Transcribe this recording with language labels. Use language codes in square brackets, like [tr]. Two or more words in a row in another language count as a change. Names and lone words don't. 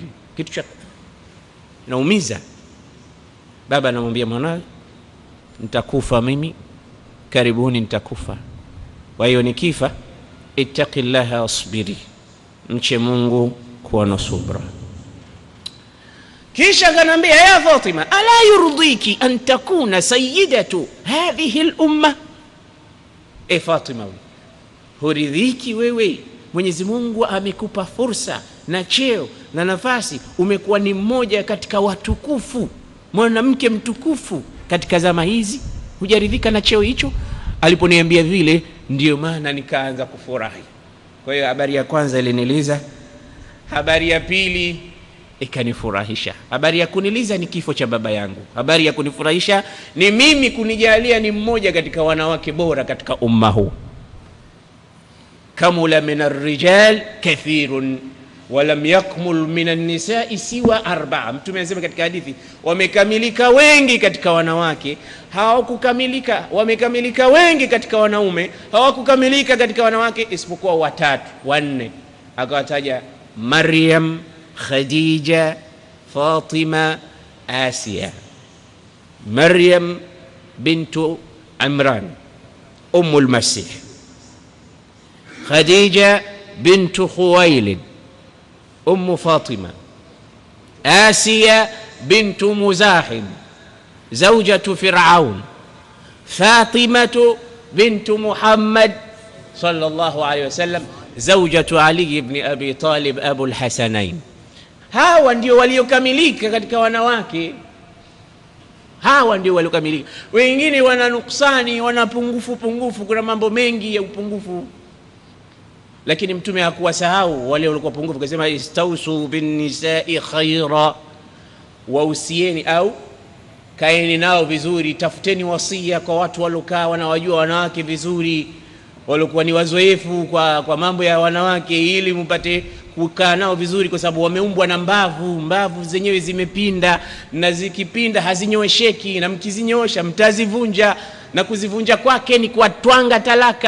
[sw] Kitu cha naumiza. Baba anamwambia mwanae, nitakufa mimi, karibuni nitakufa, kwa hiyo nikifa [ar] اتقي الله واصبري, [sw] mche Mungu, kuwa na subra. Kisha akanambia, [ar] يا فاطمة ألا يرضيك أن تكوني سيدة هذه الأمة. [sw] Fatima, huridhiki wewe, Mwenyezi Mungu amekupa fursa na cheo na nafasi, umekuwa ni mmoja katika watukufu, mwanamke mtukufu katika zama hizi, hujaridhika na cheo hicho? Aliponiambia vile, ndio maana nikaanza kufurahi. Kwa hiyo habari ya kwanza iliniliza, habari ya pili ikanifurahisha. Habari ya kuniliza ni kifo cha baba yangu, habari ya kunifurahisha ni mimi kunijalia ni mmoja katika wanawake bora katika umma huu. [ar] كمل من الرجال كثير ولم يكمل من النساء سوى 4. [sw] Mtume anasema katika hadithi, wamekamilika wengi katika wanawake, hawakukamilika. Wamekamilika wengi katika wanaume, hawakukamilika katika wanawake isipokuwa 3 4. akawataja Maryam, Khadija, Fatima, Asiya. [ar] مريم بنت عمران أم المسيح خديجة بنت خويلد أم فاطمة آسية بنت مزاحم زوجة فرعون فاطمة بنت محمد صلى الله عليه وسلم زوجة علي بن أبي طالب أبو الحسنين. [sw] Hawa ndio waliokamilika katika wanawake. Hawa ndio waliokamilika. Wengine wana nuksani, wana pungufu. Kuna mambo mengi ya upungufu, lakini mtume hakuwasahau wale walikuwa pungufu. Akasema [ar] استوصوا بالنساء خيرا, [sw] wausieni au kaeni nao vizuri, tafuteni wasia kwa watu walokaa wanawajua wanawake vizuri, walikuwa ni wazoefu kwa mambo ya wanawake, ili mpate kukaa nao vizuri, kwa sababu wameumbwa na mbavu zenyewe zimepinda, na zikipinda hazinyoesheki, na mkizinyosha mtazivunja, na kuzivunja kwake ni kuwatwanga talaka.